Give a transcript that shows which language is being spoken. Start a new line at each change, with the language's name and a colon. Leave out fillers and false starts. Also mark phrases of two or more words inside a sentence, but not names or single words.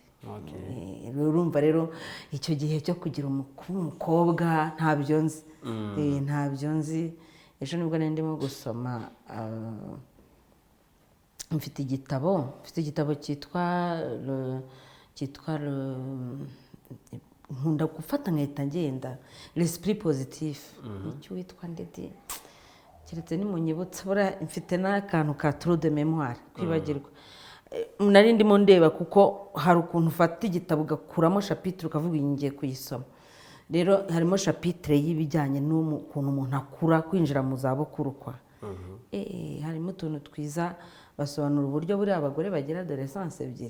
Kinyarwanda: Urumva rero icyo gihe cyo kugira umukobwa ntabyo nzi. Ntabyo nzi. Ejo nibwo ndimo gusoma mfite igitabo cyitwa nkunda gufata nkahita ngenda
French: l'esprit positif.
Kinyarwanda: Icyo witwa ndedi keretse ni munyibutsa bura mfite n'akantu ka
French: trou de mémoire
Kinyarwanda: kwibagirwa. Nari ndimo ndeba kuko hari ukuntu ufata igitabo ugakuramo chapitre ukavuga ngiye kuyisoma. Rero harimo chapitre y'ibijyanye n'ukuntu umuntu akura kwinjira mu zabukuru kwa. Harimo utuntu twiza basobanura uburyo buri abagore bagira adolescence ebyiri.